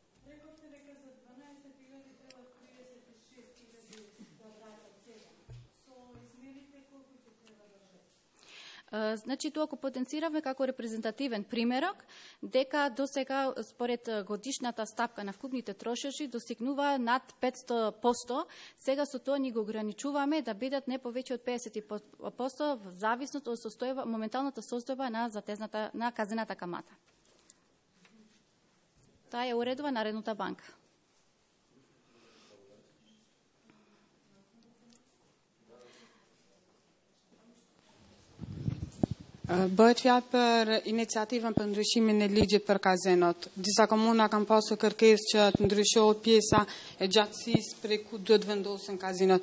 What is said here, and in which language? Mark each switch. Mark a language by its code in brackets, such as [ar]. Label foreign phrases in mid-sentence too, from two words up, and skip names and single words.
[mk] Значи, тоа ако потенцираме како репрезентативен примерок, дека до сега, според годишната стапка на вкупните трошоци, достигнува над 500%, сега со тоа ни го ограничуваме да бидат не повеќе од 50% в зависност од состојба, моменталната состојба на затезната, на казнената камата. Таа е уредува Народната банка. [sq] Bëhet fjalë për iniciativën për ndryshimin e ligjit për kazenot. Disa komuna kanë pasur kërkesë që të ndryshohet pjesa e gjatësisë prej ku duhet vendosen kazinot.